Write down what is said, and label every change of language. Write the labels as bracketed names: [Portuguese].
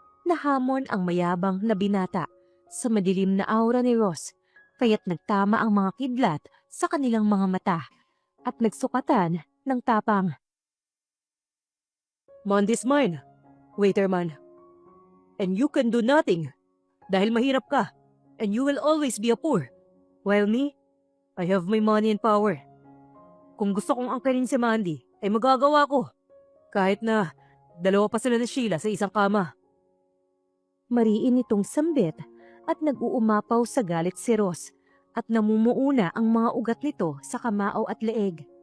[Filipino] Nahamon ang mayabang na binata sa madilim na aura ni Ross, kaya't nagtama ang mga kidlat sa kanilang mga mata at nagsukatan ng tapang. [English] Mandy's mine, waiterman. And you can do nothing [Filipino] dahil mahirap ka [English] and you will always be a poor. While me, I have my money and power. [Filipino] Kung gusto kong angkarin si Mandy, ay magagawa ko. Kahit na dalawa pa sila ni Sheila sa isang kama. Mariin itong sambit at nag-uumapaw sa galit si Ross at namumuuna ang mga ugat nito sa kamao at leeg.